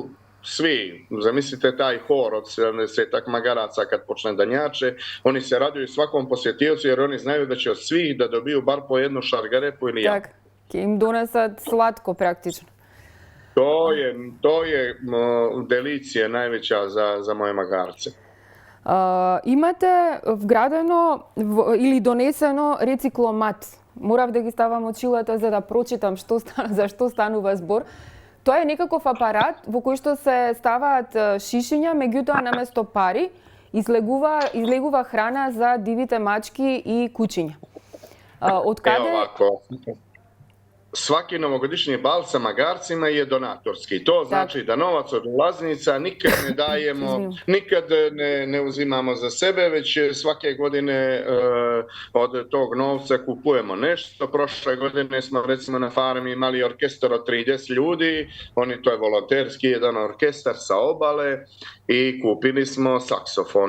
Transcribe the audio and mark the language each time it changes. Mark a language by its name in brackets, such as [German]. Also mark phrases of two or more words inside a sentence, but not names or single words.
[Serbian] Svi, zamislite taj hor od 70 magaraca kad počne da njače, oni se raduju svakom posjetiocu jer oni znaju da će od svih da dobiju bar po jednu šargarepu ili jabuku. [Macedonian] Так, им донесат слатко практично. [Serbian] To je delicija najveća za moje magarce. [Macedonian] Имате вградено или донесено рецикломат. Морав да ги ставам очилата за да прочитам за што станува збор. Тоа е некаков апарат во кој што се ставаат шишиња, меѓутоа наместо пари излегува храна за дивите мачки и кучиња. [Serbian] svaki novogodišnji bal sa magarcima je donatorski. To znači da novac od ulaznica nikad ne dajemo, nikad ne uzimamo za sebe, već svake godine od tog novca kupujemo nešto. Prošle godine smo recimo na farmi imali orkestar od 30 ljudi, to je volonterski jedan orkestar sa obale i kupili smo saksofon.